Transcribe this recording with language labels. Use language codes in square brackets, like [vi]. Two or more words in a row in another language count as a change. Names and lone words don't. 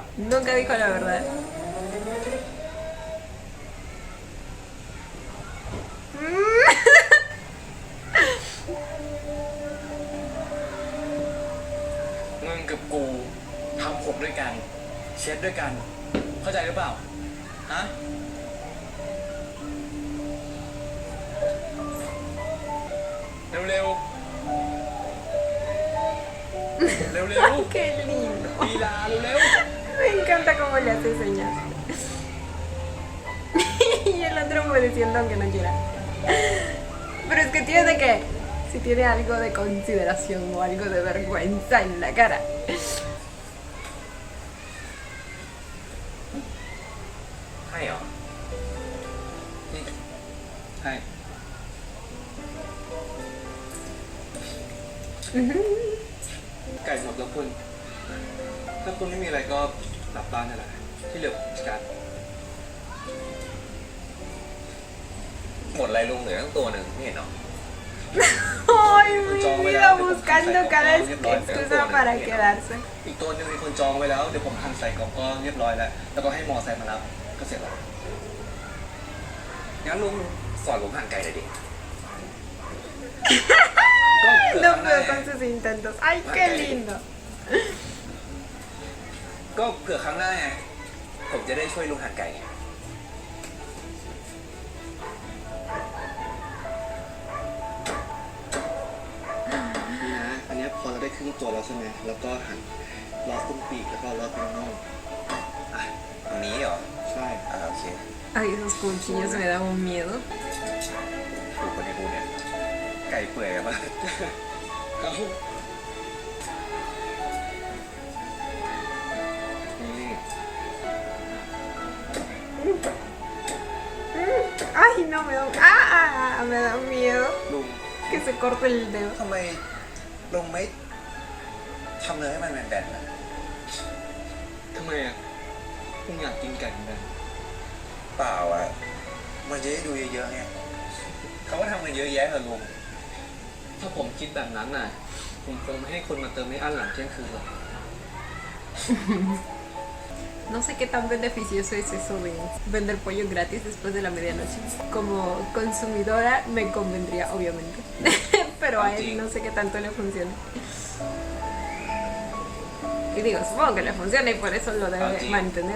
[es] Nunca dijo la verdad. [th] มึงกับกูทำผมด้วยกัน เช็ดด้วยกัน เข้าใจหรือเปล่า ฮะ เร็วๆ เร็ว [es] Qué lindo. [th] ๆลีลาเร็ว [es] Me encanta cómo le hace señas. Y el otro obedeciendo aunque no quiera. Pero es que tiene que... Si tiene algo de consideración o algo de vergüenza en la cara. [th] ๆให้เหรอ นี่ให้ ไก่หมดแล้วคุณ ถ้าคุณไม่มีอะไรก็กลับบ้านนั่นแหละ ที่เหลือผมจัดการ หมดอะไรลุงเหลือทั้งตัวหนึ่งไม่เห็นหรอ [es] Ay, mi vida buscando cada excusa para quedarse. [th] อีกตัวหนึงมีคนจองไว้แล้ว เดี๋ยวผมหั่นใส่กล่องก็เรียบร้อยแล้ว แล้วก็ให้มอไซค์มารับ ก็เสร็จแล้ว งั้นลุงสอนผมหั่นไก่หน่อยดิ [es] No puedo con sus intentos. Ay, qué lindo. [th] ก็เผื่อครั้งหน้าไง ผมจะได้ช่วยลุงหั่นไก่ไง นี่นะ อันเนี้ยพอเราได้ครึ่งตัวแล้วใช่ไหม แล้วก็หั่นล้อตรงปีกแล้วก็ล้อตรงน่อง อ่ะตรงนี้เหรอ ใช่ โอเค [es] Ay, esos cuchillos me dan un miedo. [th] ถูกคนในกูเนี่ย ไก่เปื่อยกันปะ เอา นี่ [es] Ay, no, me da un... me da un miedo [th] ลุง [es] que se corte el dedo. [th] ทำไมลุงไม่ทำเนื้อให้มันแบนๆล่ะ ทำไมอ่ะคุณอยากกินไก่เหมือนกัน เปล่าอ่ะ มันจะได้ดูเยอะๆไงเขาก็ทำกันเยอะแยะเหรอลุง ถ้าผมคิดแบบนั้นน่ะ ผมคงไม่ให้คนมาเติมไม่อั้นหลังเที่ยงคืนหรอก [es] No sé qué tan beneficioso es eso de vender pollo gratis después de la medianoche. Como consumidora me convendría, obviamente. Pero a él no sé qué tanto le funciona. Y digo, supongo que le funciona y por eso lo debe mantener.